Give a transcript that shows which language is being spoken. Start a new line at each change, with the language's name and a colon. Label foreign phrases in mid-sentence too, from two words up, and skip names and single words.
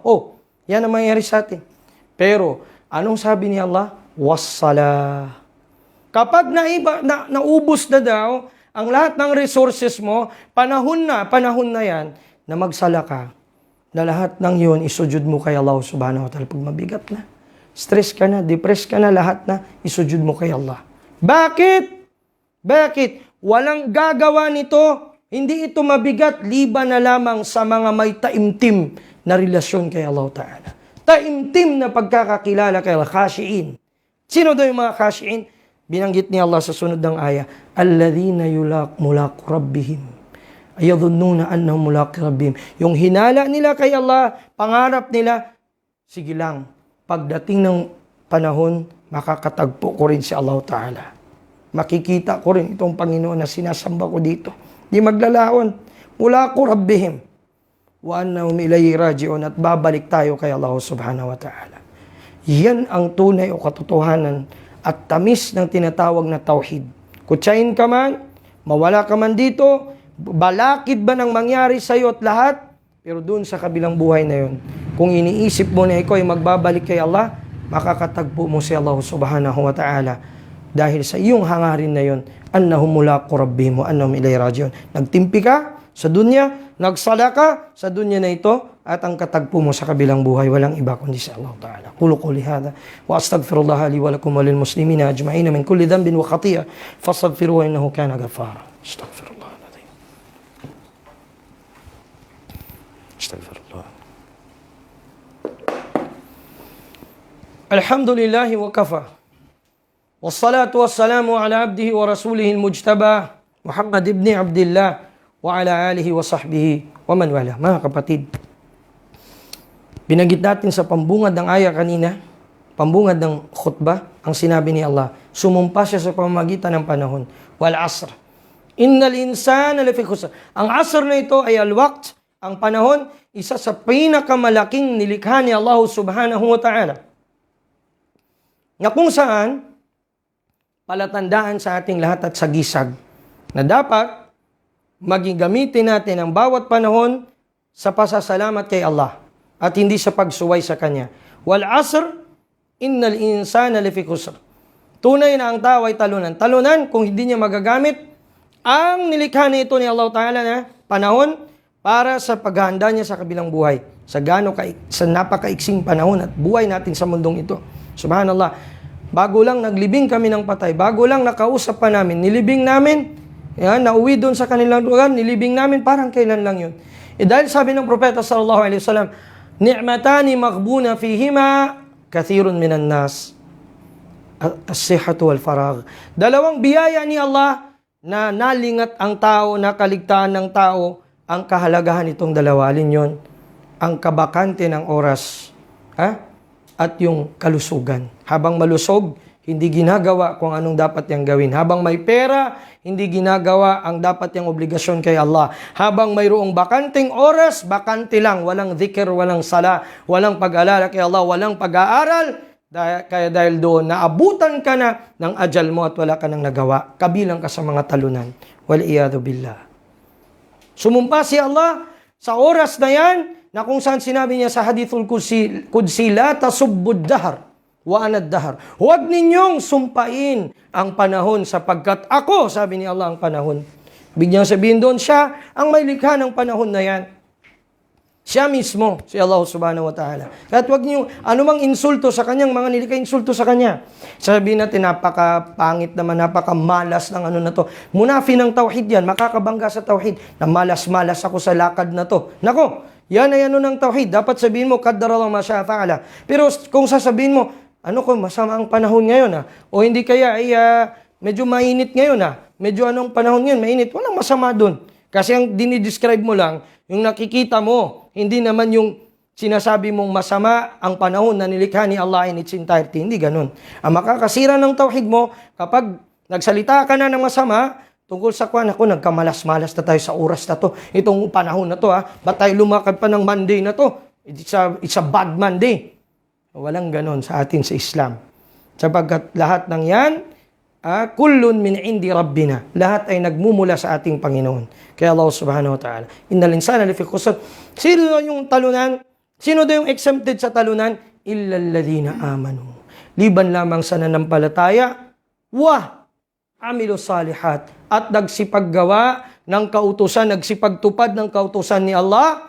Filipino: Yan ang mangyayari sa atin. Pero, anong sabi ni Allah? Wassala. Kapag naubos na daw, ang lahat ng resources mo, panahon na yan, na magsala ka, na lahat ng yun, isujud mo kay Allah
Arabic: سبحانه وتعالى.
Filipino: Pag mabigat na, stress ka na, depressed ka na, lahat na, isujud mo kay Allah. Bakit? Walang gagawa nito. Hindi ito mabigat, liban na lamang sa mga may taimtim na relasyon kay Allah Ta'ala. Taimtim na pagkakakilala kay Allah, khashi'in. Sino daw yung mga khashi'in? Binanggit ni Allah sa sunod ng aya,
Arabic: الذين ملاقو ربهم. يظنون أنهم ملاقو ربهم.
Filipino: Yung hinala nila kay Allah, pangarap nila, sige lang, pagdating ng panahon, makakatagpo ko rin si Allah Ta'ala. Makikita ko rin itong Panginoon na sinasamba ko dito. Di maglalaon.
Arabic: ملاقو ربهم. وأنهم إليه راجعون,
Filipino: at babalik tayo kay Allah
Arabic: سبحانه وتعالى.
Filipino: Yan ang tunay o katotohanan at tamis ng tinatawag na tauhid. Kutsain ka man, mawala ka man dito, balakid ba nang mangyari sa iyo at lahat, pero doon sa kabilang buhay na yun, kung iniisip mo na ikaw ay magbabalik kay Allah, makakatagpo mo si Allah
Arabic: سبحانه وتعالى
Filipino: dahil sa iyong hangarin na yun,
Arabic: أنهم ملاقو ربهم وأنهم إليه راجعون. Nagtimpi ka sa dunya, nagsala ka sa dunya na ito, at ang katagpo mo sa kabilang buhay, walang iba kundi si Allah Ta'ala. قولوا قولي هذا وأستغفر الله لي ولكم وللمسلمين أجمعين من كل ذنب وخطيئة فاستغفروه إنه كان غفارا. أستغفر الله. أستغفر الله. الحمد لله وكفى. والصلاة والسلام على عبده ورسوله المجتبى محمد بن عبد الله وعلى آله وصحبه ومن والى.
Filipino: Mga kapatid, binanggit natin sa pambungad ng aya kanina, pambungad ng khutbah, ang sinabi ni Allah, sumumpa siya sa pamamagitan ng panahon.
Arabic: والعصر. إن الإنسان لفي خسر.
Filipino: Ang asr na ito ay al-waqt, ang panahon, isa sa pinakamalaking nilikha ni Allah
Arabic: سبحانه وتعالى.
Filipino: Na kung saan, palatandaan sa ating lahat at sagisag na dapat maging gamitin natin ang bawat panahon sa pasasalamat kay Allah at hindi sa pagsuway sa Kanya.
Arabic: والعصر، إن الإنسان لفي خسر.
Filipino: Tunay na ang tao ay talunan. Talunan kung hindi niya magagamit ang nilikha na ito ni Allah Ta'ala na panahon para sa paghahanda niya sa kabilang buhay. Sa napakaiksing panahon at buhay natin sa mundong ito. Subhanallah. Bago lang naglibing kami ng patay, bago lang nakausap pa namin, nilibing namin, nauwi doon sa kanilang lugar, nilibing namin, parang kailan lang yun. Dahil sabi ng Propeta
Arabic: صلى الله عليه وسلم، نعمتان مغبون فيهما كثير من الناس، الصحة والفراغ.
Filipino: Dalawang biyaya ni Allah na nalingat ang tao, nakaligtaan ng tao, ang kahalagahan itong dalawa. Alin yun? Ang kabakante ng oras. At yung kalusugan. Habang malusog, hindi ginagawa kung anong dapat niyang gawin. Habang may pera, hindi ginagawa ang dapat niyang obligasyon kay Allah. Habang mayroong bakanting oras, bakante lang. Walang dhikr, walang sala, walang pag-alala kay Allah, walang pag-aaral. Kaya dahil doon, naabutan ka na ng ajal mo at wala ka nang nagawa. Kabilang ka sa mga talunan.
Arabic: والعياذ بالله.
Filipino: Sumumpa si Allah sa oras na yan, na kung saan sinabi niya sa
Arabic: الحديث القدسي, لا تسبوا الدهر وأنا الدهر.
Filipino: Huwag ninyong sumpain ang panahon sapagkat ako, sabi ni Allah, ang panahon. Bigyan sabihin doon, siya ang may likha ng panahon na yan. Siya mismo, si Allah
Arabic: سبحانه وتعالى.
Filipino: At huwag niyo anumang insulto sa kanyang mga nilikha, insulto sa kanya. Sabihin natin, napakapangit naman, napakamalas ng ano na to. Munafi ng tauhid yan, makakabangga sa tauhid, na malas-malas ako sa lakad na to. Nako, yan ay ano ng tauhid. Dapat sabihin mo,
Arabic: قدر الله وما شاء فعل.
Filipino: Pero kung sasabihin mo, ano kung masama ang panahon ngayon o hindi kaya ay medyo mainit ngayon medyo anong panahon ngayon, mainit, walang masama doon. Kasi ang dinidescribe mo lang, yung nakikita mo, hindi naman yung sinasabi mong masama ang panahon na nilikha ni Allah
English: in its entirety.
Filipino: Hindi ganun. Ang makakasira ng tauhid mo, kapag nagsalita ka na ng masama, tungkol sa kwan, ako, nagkamalas-malas na tayo sa oras na to. Itong panahon na to, ba't tayo lumakad pa ng Monday na to?
English: It's a bad Monday.
Filipino: Walang ganon sa atin sa Islam. Sapagkat lahat ng yan
Arabic: كل من عند ربنا.
Filipino: Lahat ay nagmumula sa ating Panginoon.
Arabic: Kaya الله سبحانه وتعالى، إن الإنسان لفي خسر.
Filipino: Sino yung talunan? Sino daw yung exempted sa talunan?
Arabic: إلا الذين آمنوا.
Filipino: Liban lamang sa nanampalataya,
Arabic: عملوا الصالحات,
Filipino: at nagsipaggawa ng kautusan, nagsipagtupad ng kautusan ni Allah.